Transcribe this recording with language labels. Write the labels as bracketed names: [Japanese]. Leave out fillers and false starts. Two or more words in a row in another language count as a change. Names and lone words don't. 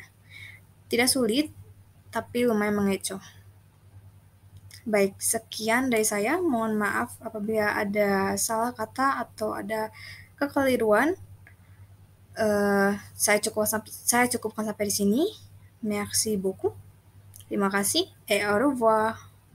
[Indonesian] Tidak sulit, tapi lumayan mengecoh. Baik, sekian dari saya. Mohon maaf apabila ada salah kata atau ada kekeliruan. Saya cukupkan sampai di sini. [French] Merci beaucoup. [Indonesian] Terima kasih [French] et au revoir.